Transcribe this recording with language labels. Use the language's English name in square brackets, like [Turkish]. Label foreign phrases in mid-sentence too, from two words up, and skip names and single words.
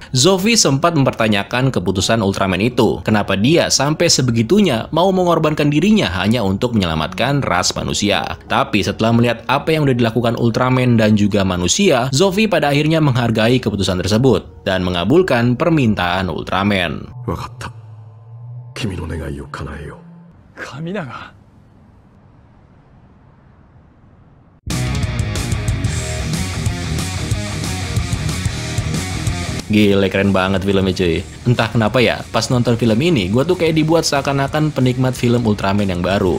[Indonesian] Zofi sempat mempertanyakan keputusan Ultraman itu. Kenapa dia sampai sebegitunya mau mengorbankan dirinya hanya untuk menyelamatkan ras manusia. Tapi setelah melihat apa yang udah dilakukan Ultraman dan juga manusia, Zofi pada akhirnya menghargai keputusan tersebut dan mengabulkan permintaan Ultraman. [Japanese] 分かった。君の願いを叶えよう。神永。 [Indonesian] Gile, keren banget filmnya cuy. Entah kenapa ya, pas nonton film ini, gue tuh kayak dibuat seakan-akan penikmat film Ultraman yang baru.